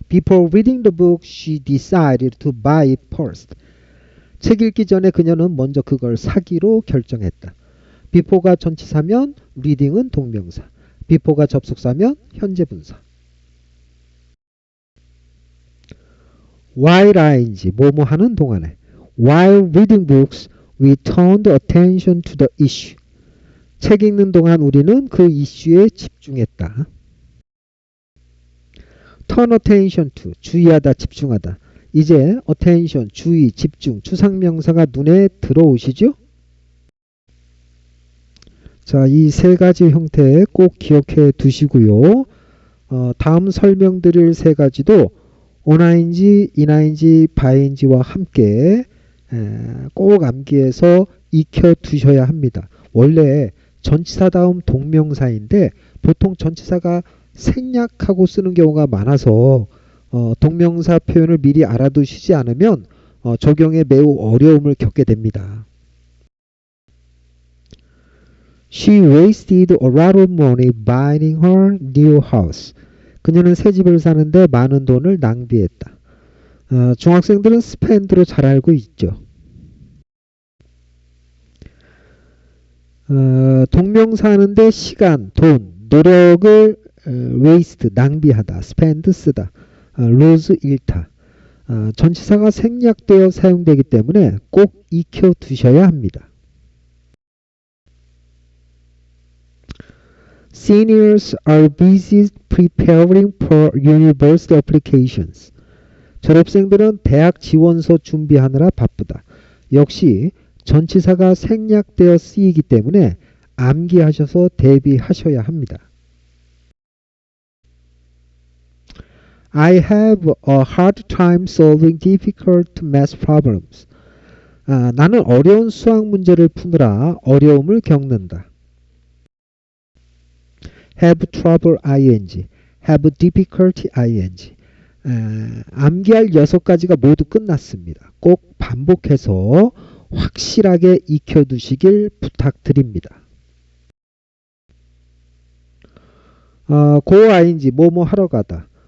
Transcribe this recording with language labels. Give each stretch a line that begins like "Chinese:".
English: Before reading the book, she decided to buy it first.
Korean: 책 읽기 전에 그녀는 먼저 그걸 사기로 결정했다. before가 전치사면 reading은 동명사. before가 접속사면 현재 분사. While ing, 뭐뭐 하는 동안에.
English: While reading books, we turned attention to the issue.
Korean: 책 읽는 동안 우리는 그 이슈에 집중했다. Turn attention to, 주의하다, 집중하다. 이제 attention, 주의, 집중, 추상명사가 눈에 들어오시죠? 자, 이 세 가지 형태 꼭 기억해 두시고요. 다음 설명드릴 세 가지도 on ing, in ing, by ing와 함께 꼭 암기해서 익혀 두셔야 합니다. 원래 전치사 다음 동명사인데 보통 전치사가 생략하고 쓰는 경우가 많아서 동명사 표현을 미리 알아두시지 않으면 적용에 매우 어려움을 겪게 됩니다.
English: She wasted a lot of money buying her new house.
Korean: 그녀는 새 집을 사는데 많은 돈을 낭비했다. 중학생들은 spend로 잘 알고 있죠. 동명사 하는데 시간, 돈, 노력을 waste, 낭비하다, spend, 쓰다, lose, 잃다. 전치사가 생략되어 사용되기 때문에 꼭 익혀 두셔야 합니다.
English: Seniors are busy preparing for university applications.
Korean: 졸업생들은 대학 지원서 준비하느라 바쁘다. 역시 전치사가 생략되어 쓰이기 때문에 암기하셔서 대비하셔야 합니다.
English: I have a hard time solving difficult math problems.
Korean: 나는 어려운 수학 문제를 푸느라 어려움을 겪는다. have trouble ing, have difficulty ing. 암기할 6가지가 모두 끝났습니다. 꼭 반복해서 확실하게 익혀두시길 부탁드립니다. go ing, 뭐뭐 하러 가다.